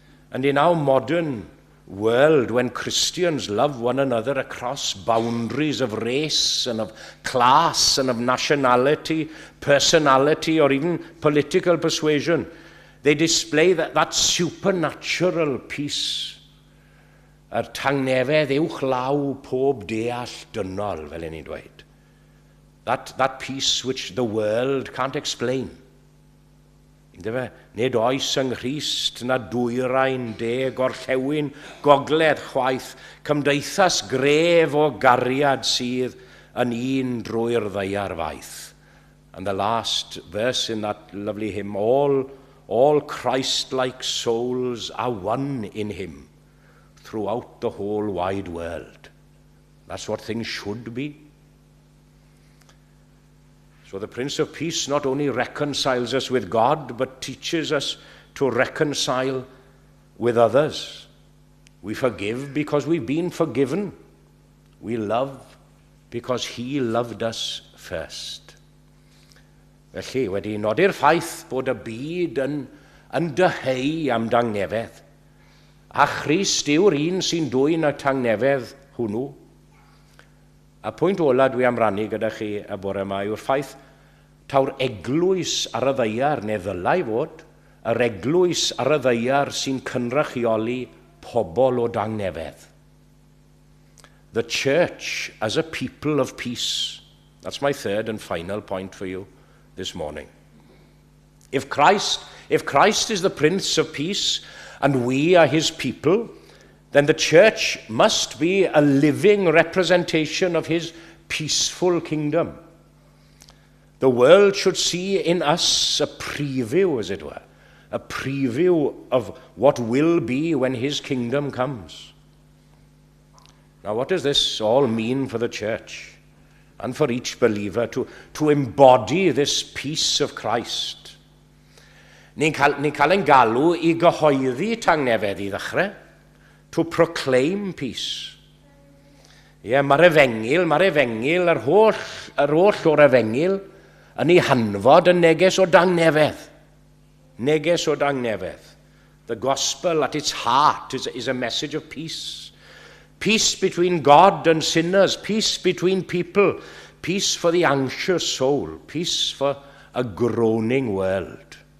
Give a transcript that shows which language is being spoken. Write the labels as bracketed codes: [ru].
[en] And in our modern world, when Christians love one another across boundaries of race and of class and of nationality, personality, or even political persuasion, they display that supernatural peace. [cy] Yr tangnefedd uwch law pob deall dynol, fel ni'n dweud. [en] That peace which the world can't explain. [cy] Nid oes yng Nghrist na dwyrain de gorllewin gogledd chwaith, cymdeithas gref o gariad sydd yn un drwy'r ddeiar faith. [en] And the last verse in that lovely hymn, all Christ-like souls are one in him throughout the whole wide world. That's what things should be. So the Prince of Peace not only reconciles us with God, but teaches us to reconcile with others. We forgive because we've been forgiven. We love because he loved us first. [cy] Felly, wedi nodi'r ffaith bod y byd yn dyheu am dangnefedd, a Christ yw'r un sy'n dwyn y tangnefedd hwnnw. A pwynt ola dwi am rannu gyda chi y bore yma yw'r ffaith taw'r eglwys ar y ddeiar, neu ddylai fod, yr eglwys ar y ddeiar sy'n cynrychioli pobl o dangnefedd. [en] The church as a people of peace. That's my third and final point for you this morning. If Christ is the Prince of Peace and we are his people, then the church must be a living representation of his peaceful kingdom. The world should see in us a preview, as it were, a preview of what will be when his kingdom comes. Now, what does this all mean for the church and for each believer to embody this peace of Christ? [cy] Ni'n cael ein galw i gyhoeddi tangnefedd i ddechrau, [en] to proclaim peace. [cy] Mae'r efengil, yr holl o'r efengil, yn ei hanfod yn neges o dangnefedd. Neges o dangnefedd. [en] The gospel at its heart is a message of peace. Peace between God and sinners, peace between people, peace for the anxious soul, peace for a groaning world.